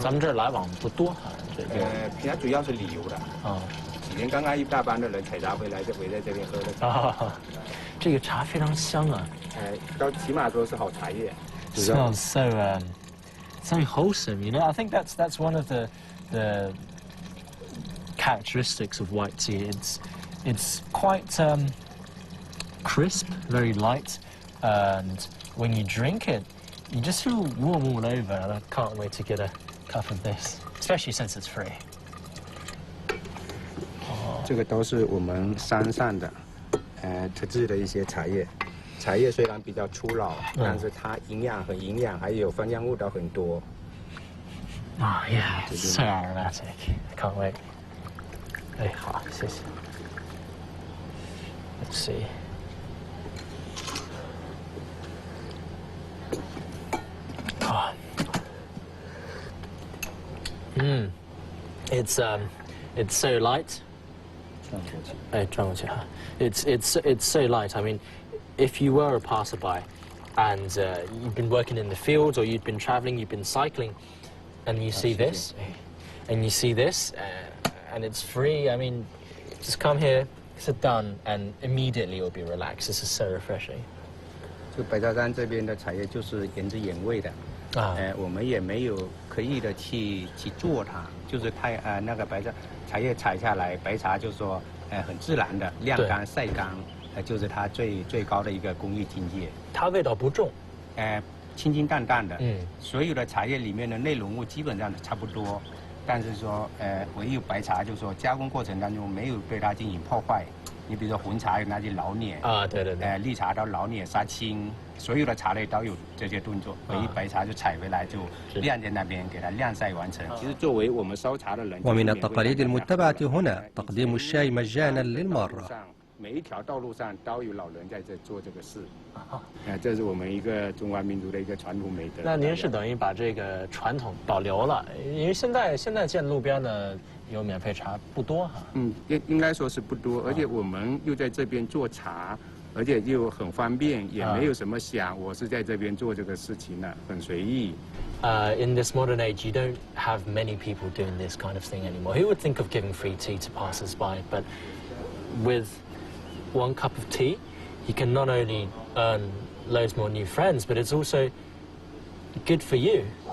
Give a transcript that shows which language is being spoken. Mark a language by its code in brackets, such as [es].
[zh] 咱们这儿来往不多，好像这边。它主要是旅游的。哦。今天刚刚一大班的人采茶回来，就围在这边喝的。啊，这个茶非常香啊。都起码说是好茶叶。 [en] Smells so wholesome, you know. I think that's one of the characteristics of white tea. It's quite crisp, very light, and when you drink it, you just feel warm all over. And I can't wait to get a cup of this, especially since it's free. [zh] 这个都是我们山上的特制的一些茶叶。茶叶虽然比较粗老，但是它营养还有芳香物都很多。 [en] Oh yeah, it's so aromatic. I can't wait. [zh] 哎，好，谢谢。 [en] Let's see. Oh. It's so light. [zh] 哎，转过去哈。 [en] It's so light. I mean, if you were a passerby, and you've been working in the fields, or you'd been traveling, you've been cycling, and you see this, and it's free. I mean, just come here, sit down, and immediately you'll be relaxed. This is so refreshing. [zh] 这白沙山这边的茶叶就是原汁原味的。我们也没有刻意的去做它，就是它那个茶叶采下来，白茶就说很自然的晾干晒干，就是它最高的一个工艺境界。它味道不重，清清淡淡的，所有的茶叶里面的内容物基本上都差不多，但是说唯有白茶就是说加工过程当中没有对它进行破坏，你比如说红茶有那些老碾对对对，绿茶到老碾杀青，所有的茶类都有这些动作。唯一白茶就采回来就晾在那边，给它晾晒完成。其实作为我们烧茶的人， [ar] ومن التقاليد المتبعة هنا تقديم الشاي مجانا للمرة. [zh] 每一条道路上都有老人在这做这个事，这是我们一个中华民族的一个传统美德。那您是等于把这个传统保留了，因为现在见路边的有免费茶不多哈。应该说是不多，而且我们又在这边做茶，而且又很方便，也没有什么想我是在这边做这个事情的，很随意。 [en] In this modern age, you don't have many people doing this kind of thing anymore. Who would think of giving free tea to passers-by? But with 1 cup of tea, you can not only earn loads more new friends, but it's also good for you.